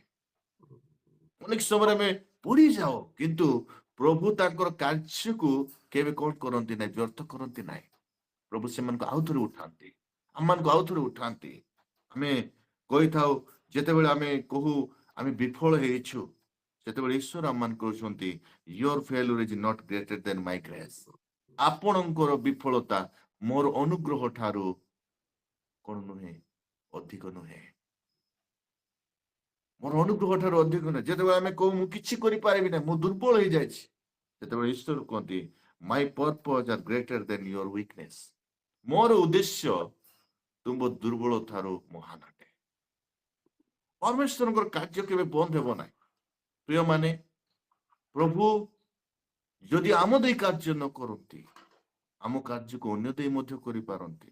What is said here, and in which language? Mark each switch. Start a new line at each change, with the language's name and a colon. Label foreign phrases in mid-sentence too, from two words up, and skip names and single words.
Odia: ଅନେକ ସମୟରେ ଆମେ ପଢିଯାଉ, କିନ୍ତୁ ପ୍ରଭୁ ତାଙ୍କର କାର୍ଯ୍ୟକୁ କେବେ କଣ କରନ୍ତି ନାହିଁ? ବ୍ୟର୍ଥ କରନ୍ତି ନାହିଁ। ପ୍ରଭୁ ସେମାନଙ୍କୁ ଆଉଥରେ ଉଠାନ୍ତି, ଆମମାନଙ୍କୁ ଆଉଥରେ ଉଠାନ୍ତି। ଆମେ କହିଥାଉ, ଯେତେବେଳେ ଆମେ କହୁ ଆମେ ବିଫଳ ହେଇଛୁ, ସେତେବେଳେ ଈଶ୍ୱର ଆମମାନଙ୍କୁ କହୁଛନ୍ତି,
English: your failure is not greater than my grace.
Odia: ଆପଣଙ୍କର ବିଫଳତା ମୋର ଅନୁଗ୍ରହ ଠାରୁ କଣ ନୁହେଁ? ଅଧିକ ନୁହେଁ। ମୋର ଅନୁଗ୍ରହ ଠାରୁ ଅଧିକ ନୁହେଁ। ଯେତେବେଳେ ଆମେ କହୁ ମୁଁ କିଛି କରିପାରିବି ନାହିଁ, ମୁଁ ଦୁର୍ବଳ ହେଇଯାଇଛି, ସେତେବେଳେ ଈଶ୍ୱର କୁହନ୍ତି,
English: my purpose are greater than your weakness.
Odia: ମୋର ଉଦ୍ଦେଶ୍ୟ ତୁମ ଦୁର୍ବଳ ଠାରୁ ମହାନ ଅଟେ। ପରମେଶ୍ୱରଙ୍କର କାର୍ଯ୍ୟ କେବେ ବନ୍ଦ ହେବ ନାହିଁ। ପ୍ରିୟମାନେ, ପ୍ରଭୁ ଯଦି ଆମ ଦେଇ କାର୍ଯ୍ୟ ନ କରନ୍ତି, ଆମ କାର୍ଯ୍ୟକୁ ଅନ୍ୟ ଦେଇ ମଧ୍ୟ କରିପାରନ୍ତି।